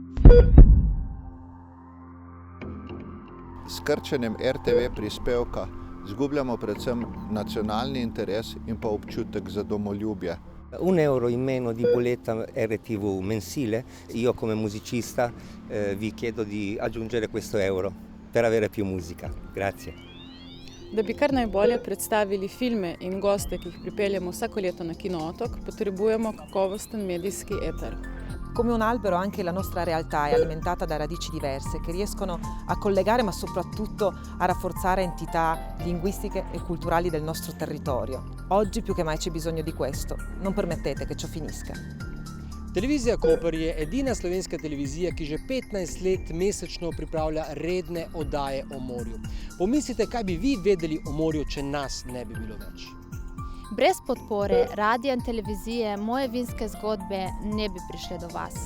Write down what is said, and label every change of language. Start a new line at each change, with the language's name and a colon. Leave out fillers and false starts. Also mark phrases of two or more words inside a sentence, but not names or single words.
Slovenian: S krčenjem RTV prispevka izgubljamo predvsem nacionalni interes in pa občutek za domoljubje.
Italian: €1 in meno di bolletta RTV mensile, io come musicista vi chiedo di aggiungere questo euro per avere più musica. Grazie.
Slovenian: Da bi kar najbolje predstavili filme in goste, ki jih pripeljemo vsako leto na Kino Otok, potrebujemo kakovosten medijski eter.
Italian: Come un albero anche la nostra realtà è alimentata da radici diverse che riescono a collegare ma soprattutto a rafforzare entità linguistiche e culturali del nostro territorio. Oggi più che mai c'è bisogno di questo. Non permettete che ciò finisca.
Slovenian: Televizija Koper je edina slovenska televizija, ki že 15 let mesečno pripravlja redne oddaje o morju. Pomislite, kaj bi vi vedeli o morju, če nas ne bi bilo več. Brez podpore radia in televizije moje vinske zgodbe ne bi prišle do vas.